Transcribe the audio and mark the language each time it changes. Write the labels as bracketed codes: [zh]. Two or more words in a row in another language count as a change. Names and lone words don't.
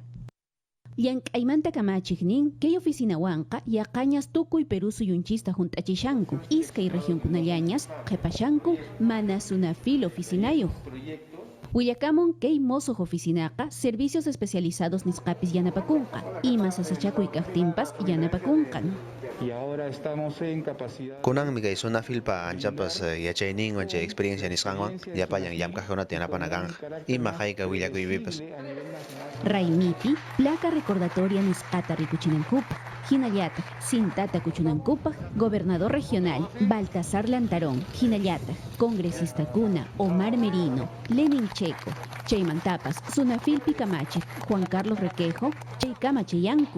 [qu] Llank'aymanta kamachiknin, kay oficinawanqa yaqañas tukuy Perú suyunchista junt'achishanku, iskay regionkunallañas qhipashanku mana Sunafil oficinayuq. Willakamun kay Mozoc oficinaqa [es] servicios especializados [qu] nisqapis yanapakunqa, ima sasachakuy kaqtinpas yanapakunqan. [es] Y ahora estamos en capacidad. [qu] Kunan mi kay Sunafil pa anchapas yachaynin wancha experiencia nisqanwan yapallan llamkaqkunata yanapanakanqa ima hayka willakuypipas. Raimipi, [es] placa recordatoria [qu] nisqata rikuchinankupa, hinallata, sintata kuchunankupa, [es] gobernador regional [qu] Baltasar Lantarón, hinallata, congresista Kuna, Omar Merino, Lenin Checo, chaymantapas, Sunafilpi Kamachi, Juan Carlos Requejo, chaykamachayanku.